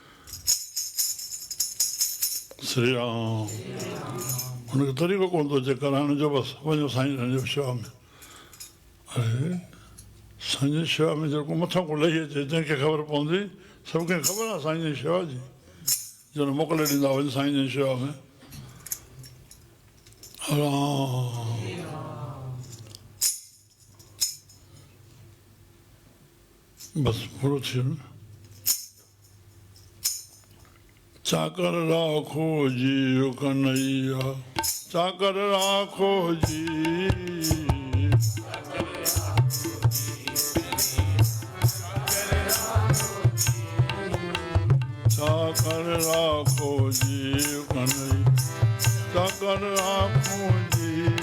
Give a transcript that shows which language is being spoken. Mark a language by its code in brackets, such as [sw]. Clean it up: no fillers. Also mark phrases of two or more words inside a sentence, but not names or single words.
[sd] श्री राम हुनखे तरीक़ो कोन थो अचे कराइण जो बसि वञो साईं जन जी शेवा में अरे साईं जी शेवा में जेको मथां को लही अचे जंहिंखे ख़बर पवंदी सभु कंहिंखे ख़बर आहे साईं जी शेवा जी जन मोकिले ॾींदा वञ साईं जी शेवा में राम बसि पूरो थी वियो न [raj] चाकर राखो जी कन्हैया चाकर राखो जी चाकर राखो जी कन्हैया चाकर राखो जी